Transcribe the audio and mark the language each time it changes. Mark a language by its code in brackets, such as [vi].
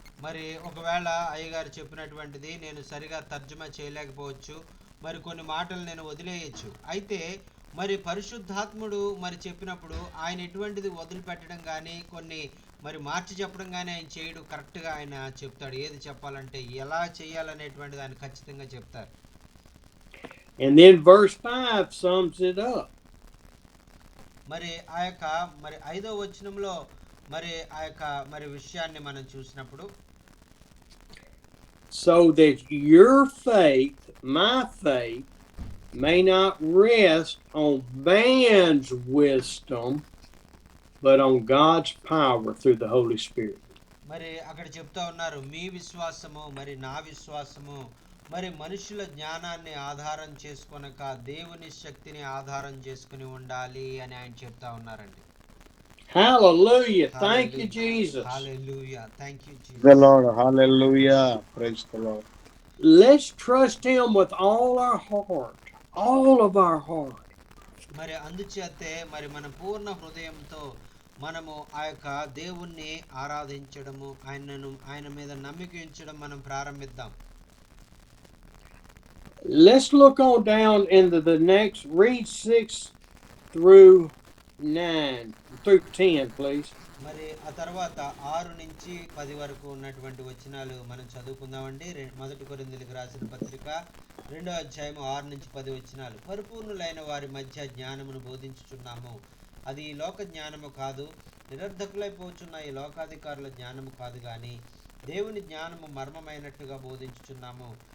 [te] మరి ఒకవేళ అయ్యగారు చెప్పినటువంటిది నేను సరిగా తర్జుమా చేయలేకపోవచ్చు, మరి కొన్ని మాటలు నేను వదిలేయచ్చు. అయితే మరి పరిశుద్ధాత్ముడు మరి చెప్పినప్పుడు ఆయన ఎటువంటిది వదిలిపెట్టడం కానీ కొన్ని మరి మార్చి చెప్పడం కానీ ఆయన చేయడు. కరెక్ట్గా ఆయన చెప్తాడు, ఏది చెప్పాలంటే ఎలా చేయాలనేటువంటిది ఆయన ఖచ్చితంగా చెప్తారు. [en] And then verse 5 sums it up. [te] మరి ఆ యొక్క మరి 5వ వచనంలో మరి ఆ యొక్క మరి విషయాన్ని మనం చూసినప్పుడు, [en] so that your faith, my faith, may not rest on man's wisdom, but on God's power through the Holy Spirit. [te] మరి అక్కడ చెప్తా ఉన్నారు, మీ విశ్వాసము మరి నా విశ్వాసము మరి మనుషుల జ్ఞానాన్ని ఆధారం చేసుకొనక దేవుని శక్తిని ఆధారం చేసుకుని ఉండాలి అని ఆయన చెప్తా ఉన్నారండి. [en] Hallelujah. Thank you, Jesus. Hallelujah. Thank you, Jesus. The Lord. Hallelujah. Praise the Lord. Let's trust him with all our heart. All of our heart. [te] మరి అందుచేతే మరి మన పూర్ణ హృదయంతో మనము ఆ యొక్క దేవుణ్ణి ఆరాధించడము, ఆయన మీద నమ్మిక ఉంచడం మనం ప్రారంభిద్దాం. [en] Let's look on down into the next, read 6 through 9 through 10, please. [te] మరి ఆ తర్వాత 6 నుంచి 10 వరకు ఉన్నటువంటి వచనాలు మనం చదువుకుందామండి. మొదటి కొరింథీయులకు రాసిన పత్రిక 2వ అధ్యాయం 6 నుంచి 10 వచనాలు. పరిపూర్ణులైన వారి మధ్య జ్ఞానమును బోధించుచున్నాము. అది ఈ లోక జ్ఞానము కాదు, నిరర్ధకులైపోచున్న ఈ లోకాధికారుల జ్ఞానము కాదు గాని దేవుని జ్ఞానము మర్మమైనట్టుగా బోధించుచున్నాము.